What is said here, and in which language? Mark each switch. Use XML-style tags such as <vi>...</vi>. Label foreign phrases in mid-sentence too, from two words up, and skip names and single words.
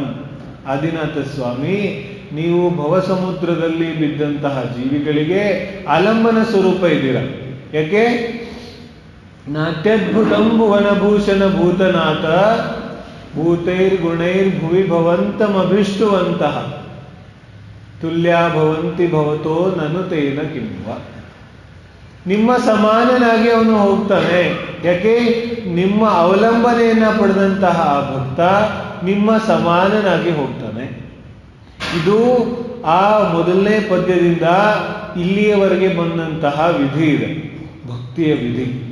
<kn>ಆದಿನಾಥ ಸ್ವಾಮಿ, ನೀವು ಭವಸಮುದ್ರದಲ್ಲಿ ಬಿದ್ದಂತಹ ಜೀವಿಗಳಿಗೆ ಆಲಂಬನ ಸ್ವರೂಪ ಇದ್ದೀರ.</kn> <sa>ಯಾಕೆ? ನಾಟ್ಯದ್ಭುತಂ ಭುವನಭೂಷಣ ಭೂತನಾಥ ಭೂತೈರ್ಗುಣೈರ್ಭುವಿ ಭವಂತಮಭಿಷ್ಟುವಂತಹ ತುಲ್ಯಾ ಭವಂತಿ ಭವತೋ ನನು ತೇನ ಕಿಂವ.</sa> <kn>ನಿಮ್ಮ ಸಮಾನನಾಗಿ ಅವನು ಹೋಗ್ತಾನೆ. ಯಾಕೆ? ನಿಮ್ಮ ಅವಲಂಬನೆಯನ್ನ ಪಡೆದಂತಹ ಆ ಭಕ್ತ ನಿಮ್ಮ ಸಮಾನನಾಗಿ ಹೋಗ್ತಾನೆ. ಇದು ಆ ಮೊದಲನೇ ಪದ್ಯದಿಂದ ಇಲ್ಲಿಯವರೆಗೆ ಬಂದಂತಹ ವಿಧಿ ಇದೆ, ಭಕ್ತಿಯ ವಿಧಿ.</kn>